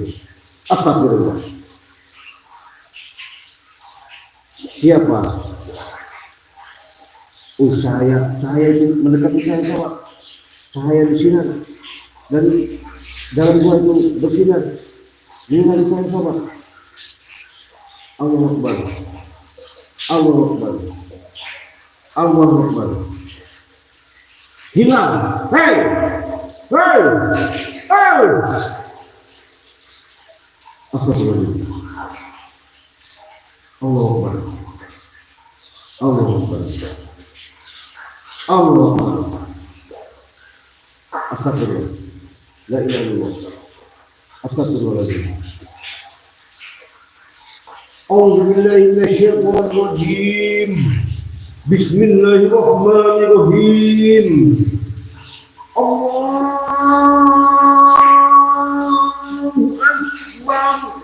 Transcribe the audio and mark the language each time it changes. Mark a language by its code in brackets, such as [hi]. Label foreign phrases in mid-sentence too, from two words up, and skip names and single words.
[id] Astagfirullah. Siapa? Cahaya itu mendekati saya sahabat. Cahaya di sini dan dalam gua itu bersinar. Ini dari saya sahabat. [ar] الله أكبر. الله أكبر الله أكبر. [id] Hilang. Hei. Hei. Hei. [ar] أستغفر الله العظيم. الله أكبر الله أكبر. الله أكبر أستغفر الله. لا إله إلا الله. أستغفر الله العظيم أعوذ بالله من الشيطان الرجيم. بسم الله الرحمن الرحيم. الله أكبر.